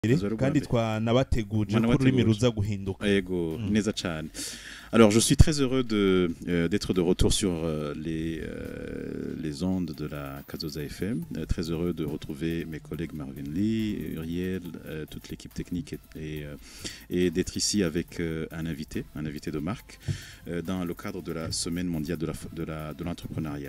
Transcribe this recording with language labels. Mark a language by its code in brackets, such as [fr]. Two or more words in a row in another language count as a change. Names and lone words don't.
[rw] kandi twanabateguje ko ururimi ruza guhinduka. Yego neza cyane. [fr] Alors, je suis très heureux d'être de retour sur les ondes de la Kazoza FM. Très heureux de retrouver mes collègues Marvin Lee, Uriel, toute l'équipe technique et d'être ici avec un invité de marque, dans le cadre de la Semaine mondiale de l'entrepreneuriat.